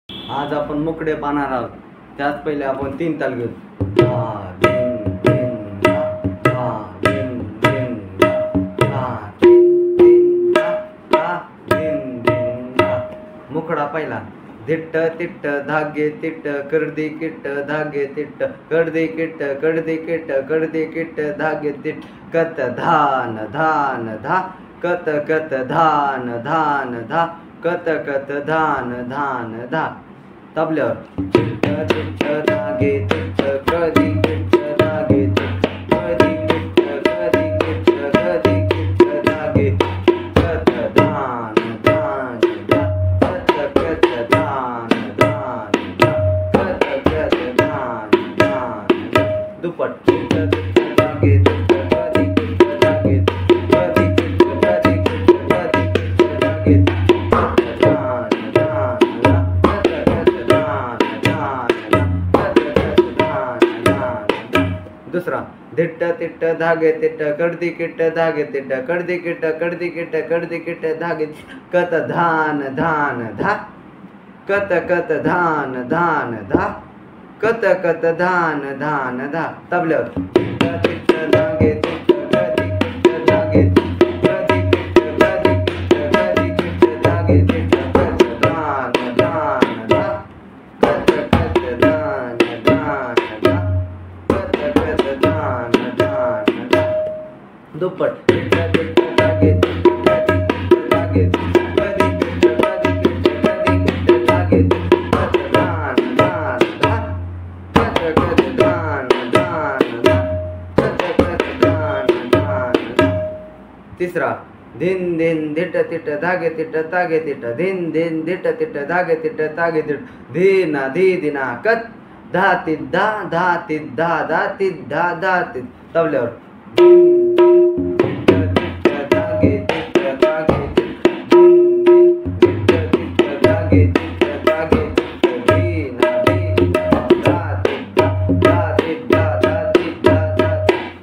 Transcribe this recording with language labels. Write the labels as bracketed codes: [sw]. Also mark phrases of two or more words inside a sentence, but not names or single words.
[mr] आज आपण मुकडे पाहणार आहोत. त्याच पहिले आपण 3 ताल घेऊ. धा धिन धिन धा, धा धिन धिन धा, धा धिन धिन धा, धा धिन धिन धा. मुकडा पहिला. धिट्ट तिट्ट धागे तिट्ट करदी किट्ट धागे तिट्ट करदी किट्ट करदी किट्ट करदी किट्ट धागे तिट्ट कत धान धान धा कत कत धान धान धा कत कत धान धान धा. तबल्यावर तिट्ट तिट्ट धागे तिट्ट करदी किट्ट धागे तिट्ट करदी किट्ट करदी किट्ट करदी किट्ट धागे कत धान धान धा कत कत धान धान धा कत कत धान धान धा. दुपट तिट्ट तिट्ट धागे तिट्ट करदी किट्ट धागे करदी किट्ट करदी किट्ट करदी किट्ट धागे कत धान धान धा कत कत धान धान धा कत कत धान धान धा. दुसरा धिट्ट तिट्ट धागे तिट्ट करदी किट्ट धागे तिट्ट करदी किट्ट करदी किट्ट करदी किट्ट धागे कत धान धान धा कत कत धान धान धा कत कत धान धान धा. तबल्यावर तिट्ट तिट्ट धागे तिट्ट करदी किट्ट धागे करदी किट्ट करदी किट्ट करदी किट्ट धागे तिट्ट कत धान धान धा कत कत धान धान धा कत कत धान धान धा. दुपट तिट्ट तिट्ट धागे तिट्ट करदी किट्ट धागे करदी किट्ट करदी किट्ट करदी किट्ट धागे कत धान धान धा कत कत धान धान धा कत कत धान धान धा. तिसरा धिन धिन धिट्ट तिट्ट धागे तिट्ट तागे तिट्ट धिन धिन धिट्ट तिट्ट धागे तिट्ट तागे तिट्ट धीना धी दिना कत धा तित धा धा तित धा धा तित धा धा तित. तबल्यावर धिन धिन तिट्ट तिट्ट धागे तिट्ट धागे तिट्ट धिन धिन तिट्ट तिट्ट धागे तिट्ट धागे तिट्ट धीना धी धा तित धा तित धा तित धा धा.